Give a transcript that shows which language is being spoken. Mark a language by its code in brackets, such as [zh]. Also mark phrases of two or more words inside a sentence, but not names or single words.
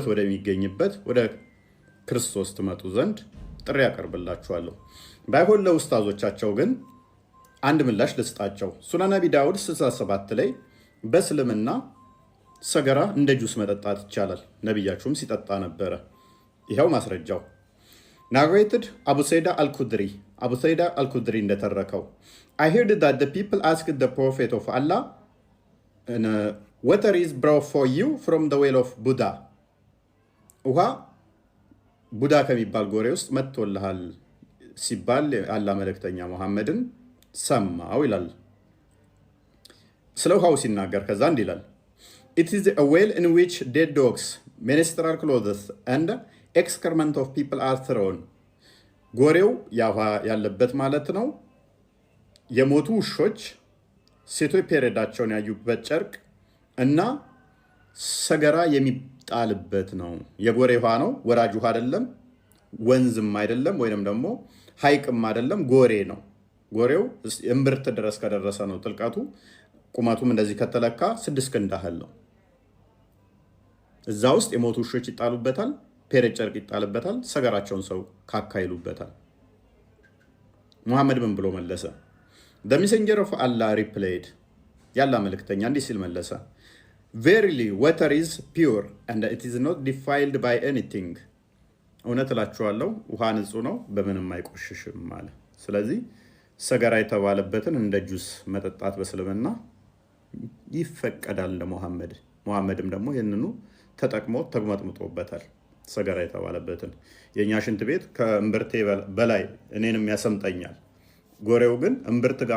[am] ወደሚገኝበት ወደ ክርስቶስ ትመጡ ዘንድ ጥሪ ያቀርብላችኋለሁ። ባይሆን ለኡስታዞቻቸው ግን አንድ ምላሽ ልስጣቸው። ሱናን አቢ ዳውድ 67 ላይ በእስልምና ሰገራ እንደ ጁስ መጠጣት ይቻላል፣ ነቢያችሁም ሲጠጣ ነበረ። ይኸው ማስረጃው ናሬትድ አቡ ሰይዳ አልኩድሪ እንደተረከው [en] I heard that the people asked the prophet of Allah, water is brought for you from the well of Buddha. [am] ውሃ ቡዳ ከሚባል ጎሬ ውስጥ መጥቶልሃል ሲባል አላህ መልእክተኛ ሙሐመድን ሰማው ይላል። ስለ ውሃው ሲናገር ከዛ እንዲህ ይላል [en] It is a well in which dead dogs, menstrual clothes and excrement of people are thrown. [am] ጎሬው ያውሃ ያለበት ማለት ነው። የሞቱ ውሾች ሴቶች ፔሬዳቸውን ያዩበት ጨርቅ እና ሰገራ የሚጣልበት ነው። የጎሬ ውሃ ነው፣ ወራጅ ውሃ አይደለም፣ ወንዝም አይደለም፣ ወይንም ደግሞ ሐይቅም አይደለም፣ ጎሬ ነው። ጎሬው እምብርት ድረስ ከደረሰ ነው ጥልቀቱ። ቁመቱም እንደዚህ ከተለካ 6 ክንድ ያህል ነው። እዛ ውስጥ የሞቱ ውሾች ይጣሉበታል፣ ፔሬድ ጨርቅ ይጣልበታል፣ ሰገራቸውን ሰው ካካ ይሉበታል። ሙሐመድ ምን ብሎ መለሰ? [en] The messenger of Allah replied, [am] ያላ መልእክተኛ እንዲህ ሲል መለሰ [en] Verily water is pure and it is not defiled by anything. [am] እውነት እላችኋለሁ ውሃ ንጹህ ነው፣ በምንም አይቆሽሽም አለ። ስለዚህ ሰገራ የተባለበትን እንደ ጁስ መጠጣት በእስልምና ይፈቀዳል ለሙሐመድ። ሙሐመድም ደግሞ ይህንኑ ተጠቅሞ ተግመጥምጦበታል። ሰገራ የተባለበትን የእኛ ሽንት ቤት ከእምብርቴ በላይ እኔንም ያሰምጠኛል። ጎሬው ግን እምብርት ጋር